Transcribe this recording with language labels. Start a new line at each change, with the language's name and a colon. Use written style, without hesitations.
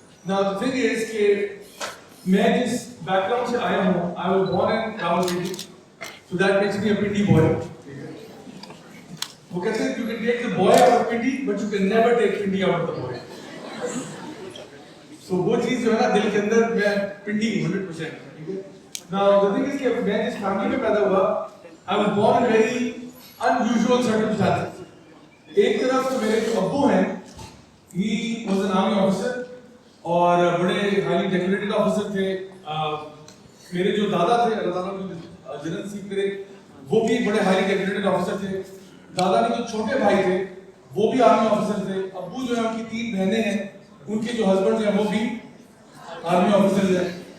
English: Now the thing is
Hindi: कि मैं जिस background से आया हूँ,
English: I was born in Rawalpindi, so that makes me a Pindi boy.
Hindi: वो कहते हैं
English: you can take the boy out of Pindi, but you can never take Pindi out of the boy.
Hindi: So वो चीज़ जो है ना दिल के अंदर मैं पिंडी 100%. ठीक है.
English: Now the thing is
Hindi: कि मैं जिस फैमिली में पैदा हुआ,
English: I was born in very unusual circumstances.
Hindi: एक तरफ तो मेरे जो अब्बू हैं,
English: he was an army officer
Hindi: और बड़े highly decorated officer थे. मेरे जो दादा थे, अल्लाह ताला उनको जन्नत नसीब करे, वो भी बड़े highly decorated officer थे. दादा के जो छोटे भाई थे वो भी आर्मी ऑफिसर थे. अब्बू जो है उनकी 3 बहनें हैं, उनके जो हस्बैंड हैं वो भी आर्मी ऑफिसर हैं.